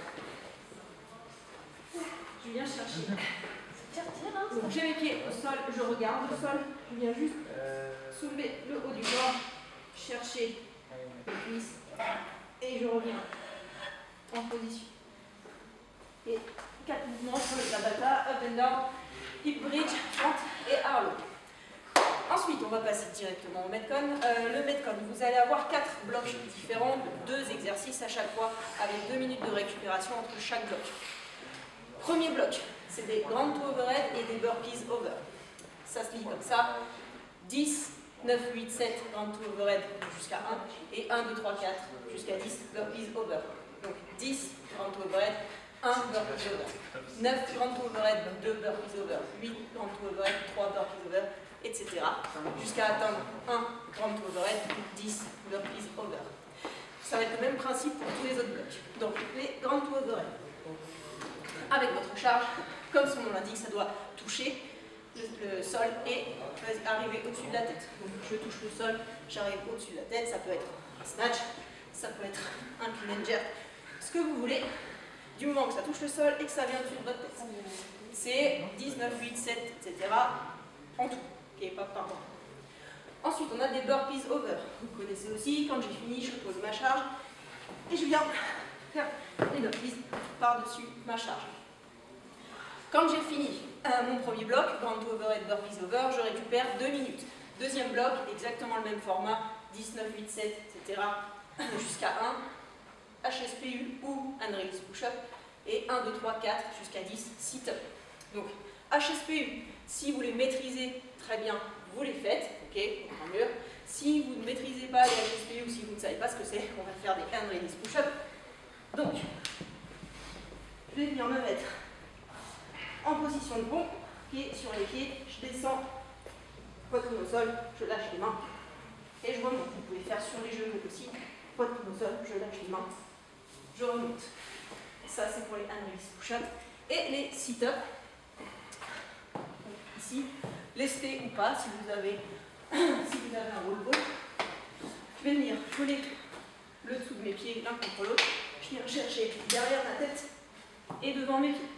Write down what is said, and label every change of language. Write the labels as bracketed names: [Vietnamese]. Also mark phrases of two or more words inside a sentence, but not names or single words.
[French] Je viens chercher. Donc j'ai mes pieds au sol, je regarde le sol, je viens juste soulever le haut du corps, chercher les cuisses et je reviens en position. Et 4 mouvements sur le Tabata, [English] up and down, hip bridge, [French] fente et harlow. Ensuite, on va passer directement au Metcon. Le Metcon, vous allez avoir 4 blocs différents, 2 exercices à chaque fois, avec 2 minutes de récupération entre chaque bloc. Premier bloc, c'est des [English] grand toe overhead [French] et des [English] burpees over. [French] Ça se lit comme ça. 10, 9, 8, 7 [English] grand toe overhead [French] jusqu'à 1 et 1, 2, 3, 4 jusqu'à 10 [English] burpees over. [French] Donc 10 [English] grand toe overhead, [French] 1 [English] burpees over. [French] 9 [English] grand toe overhead, [French] 2 [English] burpees over. [French] 8 [English] grand toe overhead, [French] 3 [English] burpees over, [French] etc. Jusqu'à atteindre 1 [English] grand toe overhead, [French] 10 [English] burpees over. [French] Ça va être le même principe pour tous les autres blocs. Donc les [English] grand toe overhead. [French] Avec votre charge, comme son nom l'indique, ça doit toucher le sol et arriver au-dessus de la tête. Donc je touche le sol, j'arrive au-dessus de la tête, ça peut être un snatch, ça peut être un [English] clean and jerk, [French] ce que vous voulez, du moment que ça touche le sol et que ça vient au-dessus de votre tête. C'est 10, 9, 8, 7, etc. en tout, ok, pas par rapport. Ensuite, on a des [English] burpees over. [French] Vous connaissez aussi, quand j'ai fini, je pose ma charge et je viens faire les burpees par-dessus ma charge. Quand j'ai fini mon premier bloc, [English] grand toe overhead, burpees over, [French] je récupère 2 minutes. Deuxième bloc, exactement le même format, 10, 9, 8, 7, etc. jusqu'à 1, [English] HSPU ou hand release push-up, [French] et 1, 2, 3, 4 jusqu'à 10, sit-up. Donc HSPU, si vous les maîtrisez très bien, vous les faites, ok, tant mieux. Si vous ne maîtrisez pas les HSPU ou si vous ne savez pas ce que c'est, on va faire des [English] hand release push-up. [French] Donc, je vais venir me mettre en position de pont, pied sur les pieds, je descends, poitrine au sol, je lâche les mains et je remonte. Vous pouvez faire sur les genoux aussi, poitrine au sol, je lâche les mains, je remonte. Ça c'est pour les [English] hand release push-up. [French] Et les sit-up, ici, lestés ou pas, si vous avez un [English] roll ball, [French] je vais venir coller le dessous de mes pieds l'un contre l'autre, je viens chercher derrière ma tête et devant mes pieds.